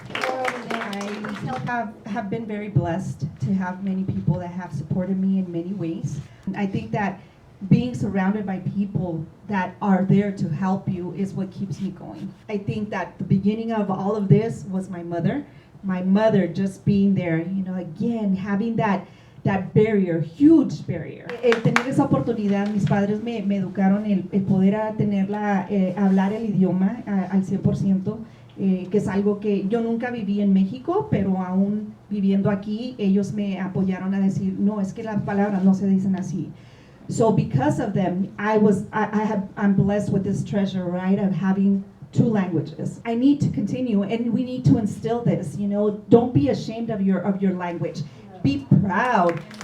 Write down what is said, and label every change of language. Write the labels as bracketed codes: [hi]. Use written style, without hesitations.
[en] I have been very blessed to have many people that have supported me in many ways. I think that being surrounded by people that are there to help you is what keeps me going. I think that the beginning of all of this was my mother. My mother just being there, again, having that that barrier, huge barrier. [es] El tener esa oportunidad, mis padres me educaron el poder hablar el idioma al 100%, que es algo que yo nunca viví en México, pero aún viviendo aquí, ellos me apoyaron a decir, no, es que las palabras no se dicen así. [en] So because of them, I'm blessed with this treasure, right, of having 2 languages. I need to continue, and we need to instill this. You know, don't be ashamed of your language. Be proud.